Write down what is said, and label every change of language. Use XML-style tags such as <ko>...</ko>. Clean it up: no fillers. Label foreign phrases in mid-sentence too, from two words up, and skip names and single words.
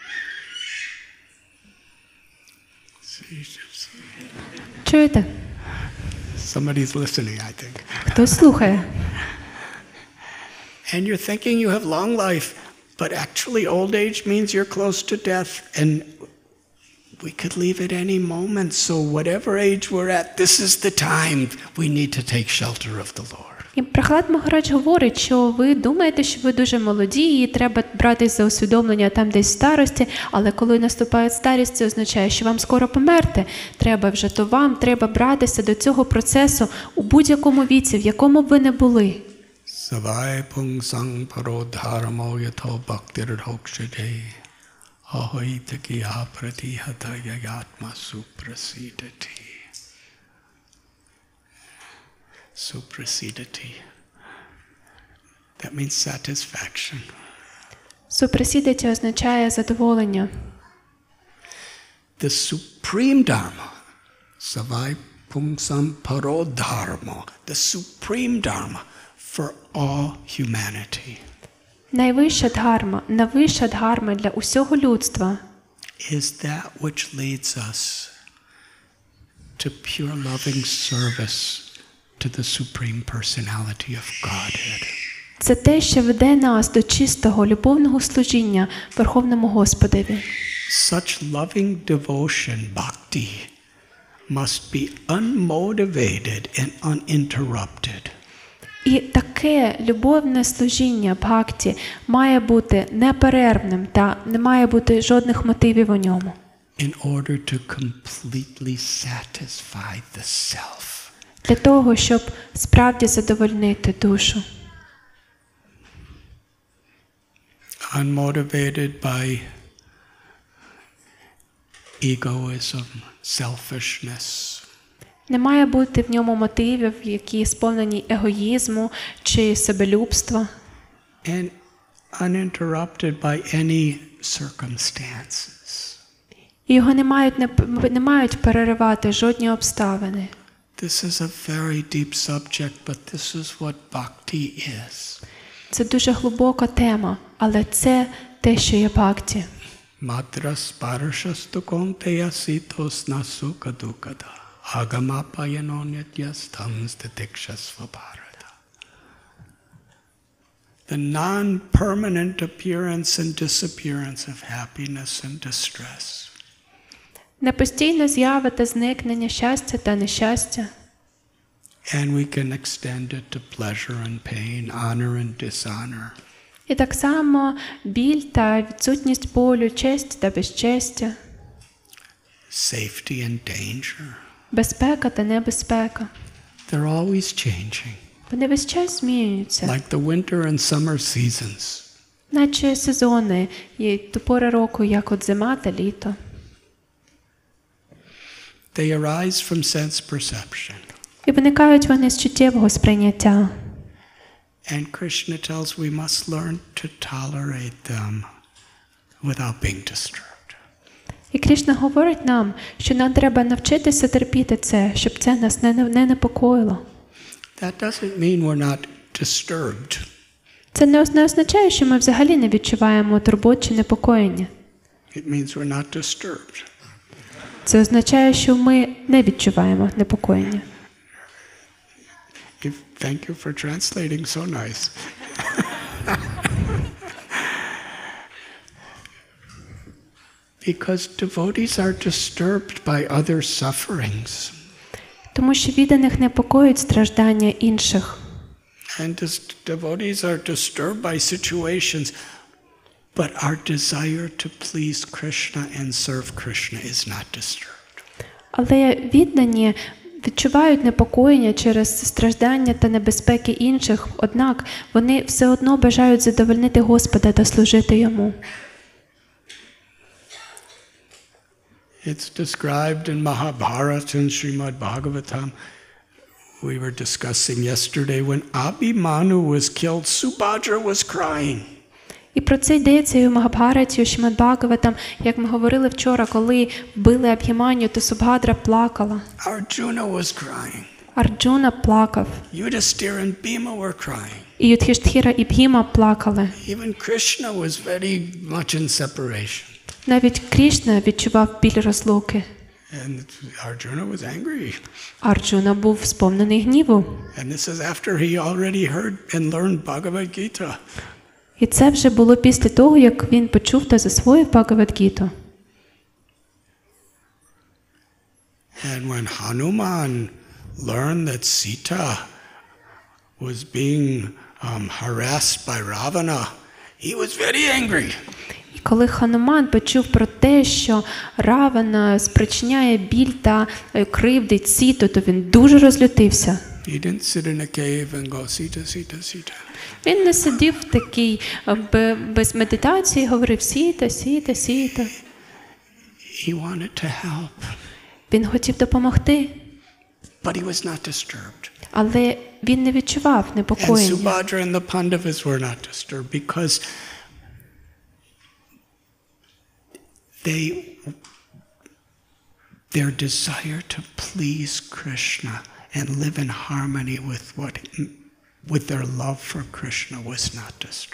<uk>Чуєте?</uk> <en>Somebody's listening, I think.</en> <uk>Хтось слухає.</uk> <en>And you're thinking you have long life, But actually old age means you're close to death, and we could leave at any moment. So whatever age we're at, this is the time we need to take shelter of the Lord.</en> <uk>І Прохлад Магарадж говорить, що ви думаєте, що ви дуже молоді, і треба братись за усвідомлення там десь в старості, але коли наступає старість, це означає, що вам скоро померти. Треба вже, то вам треба братися до цього процесу у будь-якому віці, в якому б ви не були.</uk> <sa>सवै पुं सां परोधर्मो यतो भक्तिरधोक्षजे अहैतुकी अप्रतिहता ययात्मा सुप्रसीदति.</sa> <en>Suprasidati. That means satisfaction.</en> <uk>Супресідати означає задоволення.</uk> <en>The supreme dharma,</en> <sa>सवै पुं सां परोधर्मो,</sa> <en>the supreme dharma for all humanity</en> <uk>Найвища дхарма для усього людства</uk> <en>is that which leads us to pure loving service to the supreme personality of Godhead.</en> <uk>це те, що веде нас до чистого, любовного служіння Верховному Господеві.</uk> <en>Such loving devotion, bhakti, must be unmotivated and uninterrupted.</en> <uk>І таке любовне служіння бхакті має бути неперервним та не має бути жодних мотивів у ньому.</uk> <en>In order to completely satisfy the self.</en> <uk>Для того, щоб справді задовольнити душу.</uk> <en>Unmotivated by egoism, selfishness.</en> <uk>Не має бути в ньому мотивів, які сповнені егоїзму чи себелюбства.</uk> <en>And uninterrupted by any circumstances.</en> <uk>І його не мають переривати жодні обставини.</uk> <en>This is a very deep subject, but this is what bhakti is.</en> <uk>Це дуже глибока тема, але це те, що є бхакті.</uk> <sa>मात्रास् पर्शास्तु कौन्तेय शीतोष् णसुख दुःखदा.</sa> <en>The non-permanent appearance and disappearance of happiness and distress.</en> <uk>Непостійна з'ява та зникнення щастя та нещастя.</uk> <en>And we can extend it to pleasure and pain, honor and dishonor.</en> <uk>І так само біль та відсутність болю, честь та безчестя.</uk> <en>Safety and danger.</en> <uk>Безпека та небезпека.</uk> <en>They're always changing.</en> <uk>Вони весь час змінюються.</uk> <en>Like the winter and summer seasons.</en> <uk>Наче сезони і до пори року, як от зима та літо.</uk> <en>They arise from sense perception.</en> <uk>І виникають вони з чуттєвого сприйняття.</uk> <en>And Krishna tells we must learn to tolerate them without being disturbed.</en> <uk>І Кришна говорить нам, що нам треба навчитися терпіти це, щоб це нас не непокоїло.</uk> <en>That doesn't mean we're not disturbed.</en> <uk>Це не означає, що ми взагалі не відчуваємо турбот чи непокоєння.</uk> <en>It means we're not disturbed.</en> <uk>Це означає, що ми не відчуваємо непокоєння.</uk> <en>Thank you for translating so nice. Because devotees are disturbed by other sufferings.</en> <uk>Тому що відданих непокоїть страждання інших.</uk> <en>And devotees are disturbed by situations, but our desire to please Krishna and serve Krishna is not disturbed.</en> <uk>Але віддані відчувають непокоєння через страждання та небезпеки інших, однак вони все одно бажають задовольнити Господа та служити Йому.</uk> <en>It's described in Mahabharata and Srimad Bhagavatam. We were discussing yesterday when Abhimanyu was killed, Subhadra was crying.</en> <uk>І про це йдеться і в Махабхараті, у Шримад Бхагаватам, як ми говорили вчора, коли вбили Абхіманю, то Субхадра плакала.</uk> <en>Arjuna was crying.</en> <uk>Арджуна плакав.</uk> <en>Yudhishthira and Bhima were crying.</en> <uk>І Юдхіштхіра і Бхіма плакали.</uk> <en>Even Krishna was very much in separation.</en> <uk>Навіть Крішна відчував біль розлуки.</uk> <en>And Arjuna was angry.</en> <uk>Арджуна був сповнений гніву.</uk> <en>And this is after he already heard and learned Bhagavad Gita.</en> <uk>І це вже було після того, як він почув та засвоїв Бхагавад-гіту.</uk> <en>And when Hanuman learned that Sita was being harassed by Ravana, he was very angry.</en> <uk>І коли Хануман почув про те, що Равана спричиняє біль та кривдить Сіту, то він дуже розлютився.</uk> <en>He didn't sit in a cave and go, Sita, Sita, Sita.</en> <uk>Він не сидів такий без медитації, говорив Сіта, Сіта, Сіта.</uk> <en>He wanted to help,</en> <uk>Він хотів допомогти,</uk> <en>but he was not disturbed.</en> <uk>але він не відчував</uk> <en>And</en> <uk>непокоєння.</uk> <en>Subhadra and the Pandavas were not disturbed because their desire to please Krishna and live in harmony with their love for Krishna was not disturbed.</en>